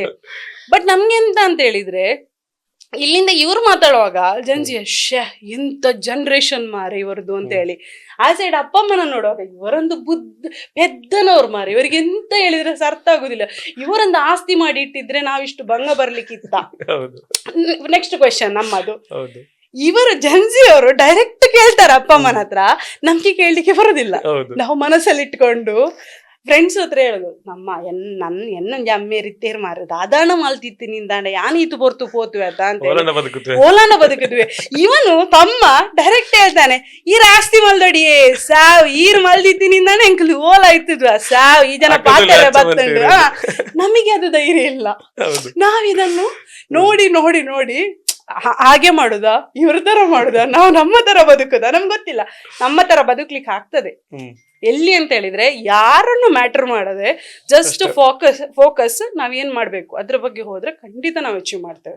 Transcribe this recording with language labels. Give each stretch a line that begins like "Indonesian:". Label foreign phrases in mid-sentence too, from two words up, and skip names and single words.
Kannada: ಬಟ್ ನಮ್ಗೆ ಎಂತ ಅಂತ ಹೇಳಿದ್ರೆ, ಇಲ್ಲಿಂದ ಇವ್ರು ಮಾತಾಡುವಾಗ ಜನ್ಜಿ ಎಂತ ಜನರೇಷನ್ ಮಾರೆ ಇವರದ್ದು ಅಂತ ಹೇಳಿ, ಆ ಸೈಡ್ ಅಪ್ಪ ಅಮ್ಮನ ನೋಡುವಾಗ ಇವರೊಂದು ಪೆದ್ದನವ್ರು ಮಾರೆ, ಇವರಿಗೆ ಎಂತ ಹೇಳಿದ್ರೆ ಅರ್ಥ ಆಗುದಿಲ್ಲ. ಇವರೊಂದು ಆಸ್ತಿ ಮಾಡಿ ಇಟ್ಟಿದ್ರೆ ನಾವಿಷ್ಟು ಭಂಗ ಬರ್ಲಿಕ್ಕಿತ್ತ.
English: next question ನಮ್ಮದು.
Kannada: ಇವರು ಜನ್ಜಿ ಅವರು ಡೈರೆಕ್ಟ್ ಕೇಳ್ತಾರೆ ಅಪ್ಪ ಅಮ್ಮನ ಹತ್ರ, ನಮ್ಗೆ ಕೇಳಲಿಕ್ಕೆ ಬರೋದಿಲ್ಲ. ನಾವು ಮನಸ್ಸಲ್ಲಿ ಇಟ್ಕೊಂಡು ಫ್ರೆಂಡ್ಸ್ ಹತ್ರ ಹೇಳುದು ನಮ್ಮ
Tulu: ಎನ್ನೊಂಜಿ ಅಮ್ಮೆ ರಿತ್ತೇರ್ ಮಾರದು ಅದಾಣ ಮಲ್ತಿತ್ತು ನಿಂದಾಂಡ ಯಾನ್ ಈತು ಪೊರ್ತು ಪೋತು ಅಂತ
Kannada: ಓಲಂಡ ಬದುಕುತ್ತೆ ಓಲಾನ ಬದುಕಿದ್ವಿ. ಇವನು ತಮ್ಮ ಡೈರೆಕ್ಟ್ ಹೇಳ್ತಾನೆ
Tulu: ಈರ್ ಆಸ್ತಿ ಮಲ್ದೊಡಿಯೇ ಸಾವ್ ಈರ್ ಮಲ್ದಿತ್ತು ನಿಂದಾನೆ ಎಂಕಲು ಓಲ ಇತ್ತಿದ್ವ ಸಾವ್ ಈ ಜನ ಪಾತ್ರೆ ಬತ್ತಂಡು
Kannada: ನಮಗೆ ಅದು ಧೈರ್ಯ ಇಲ್ಲ. ಹೌದು ನಾವಿದನ್ನು ನೋಡಿ ನೋಡಿ ನೋಡಿ ಹಾಗೆ ಮಾಡುದಾ ಇವ್ರ ತರ ಮಾಡುದಾ ನಾವು ನಮ್ಮ ತರ ಬದುಕುದಾ ನಮ್ಗೆ ಗೊತ್ತಿಲ್ಲ. ನಮ್ಮ ತರ ಬದುಕ್ಲಿಕ್ಕೆ ಆಗ್ತದೆ ಹ್ಮ್ ಎಲ್ಲಿ ಅಂತ ಹೇಳಿದ್ರೆ ಯಾರನ್ನು ಮ್ಯಾಟರ್ ಮಾಡದೆ
English: just focus
Kannada: ನಾವೇನ್ ಮಾಡ್ಬೇಕು ಅದ್ರ ಬಗ್ಗೆ ಹೋದ್ರೆ ಖಂಡಿತ ನಾವು ಅಚೀವ್ ಮಾಡ್ತೇವೆ.